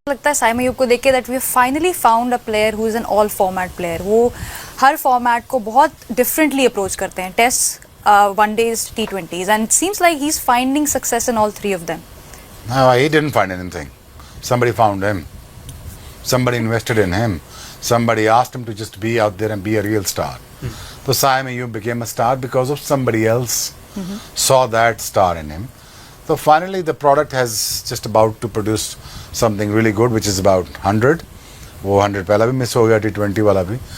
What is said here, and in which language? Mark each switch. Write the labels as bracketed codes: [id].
[ur] لگتا ہے سائم ایوب کو دیکھ کے [en] That we finally found a player who is an all format player. [ur] وہ ہر فارمیٹ کو بہت ڈفرینٹلی اپروچ کرتے ہیں, test, one days, T20s, [en] and seems like he's finding success in all three of them. No, he didn't find anything. Somebody found him. Somebody invested in him. Somebody asked him to just be out there and be a real star. So Saim Ayub became a star because of somebody else saw that star in him. So finally the product has just about to produce something really good, which is about 100. [ur] وہ 100 پہلا بھی مس ہو گیا, T20 والا بھی.